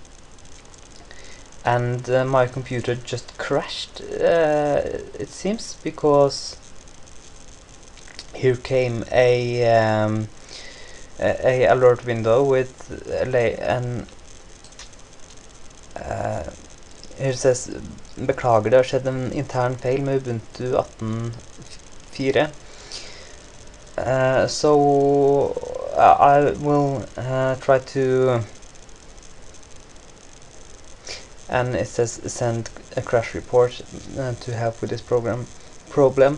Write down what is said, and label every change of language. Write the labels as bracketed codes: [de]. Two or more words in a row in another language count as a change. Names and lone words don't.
[en] And my computer just crashed, it seems, because here came a alert window with here says [no] beklager, det har skjedd en intern feil med Ubuntu 18.4. [en] So I will try to, and it says send a crash report to help with this problem.